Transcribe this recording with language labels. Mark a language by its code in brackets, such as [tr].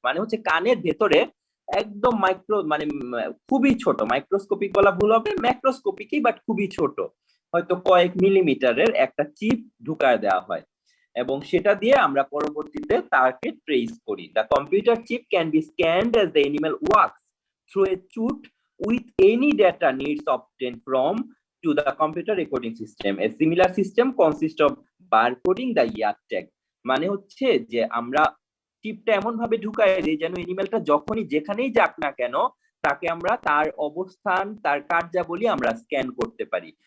[bn] মানে হচ্ছে কানের ভেতরে একদম মাইক্রো, মানে খুবই ছোট, মাইক্রোস্কোপিক বলা ভুল হবে, ম্যাক্রোস্কোপিকই, বাট খুবই ছোট, হয়তো কয়েক মিলিমিটারের একটা চিপ ঢুকায় দেওয়া হয় এবং সেটা দিয়ে আমরা পরবর্তীতে তাকে ট্রেস করি। [en] The computer chip can be scanned as the animal works through a chute with any data needs obtained from to the computer recording system. A similar system consists of barcoding the ear tag. [bn] মানে হচ্ছে যে আমরা চিপটা এমন ভাবে ঢুকাই দিই যেন অ্যানিমালটা যখনই যেখানেই যাক না কেন তাকে আমরা তার অবস্থান, তার কার্যাবলী আমরা স্ক্যান করতে পারি।